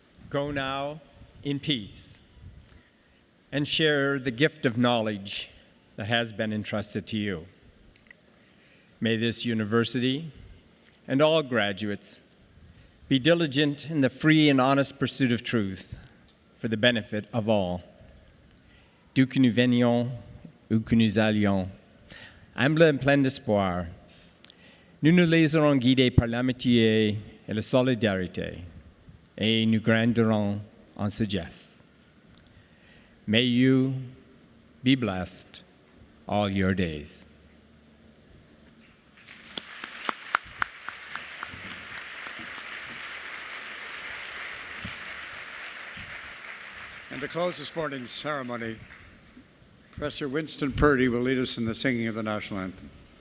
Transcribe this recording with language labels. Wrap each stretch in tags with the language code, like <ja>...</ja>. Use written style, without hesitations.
<en>Go now in peace and share the gift of knowledge that has been entrusted to you. May this university and all graduates be diligent in the free and honest pursuit of truth for the benefit of all.</en> <fr>D'où que nous venions, où que nous allions, humble et plein d'espoir, nous nous laisserons guider par l'amitié et la solidarité, et nous grandirons en sagesse.</fr> <en>May you be blessed all your days. And to close this morning's ceremony, Professor Winston Purdy will lead us in the singing of the national anthem.</en>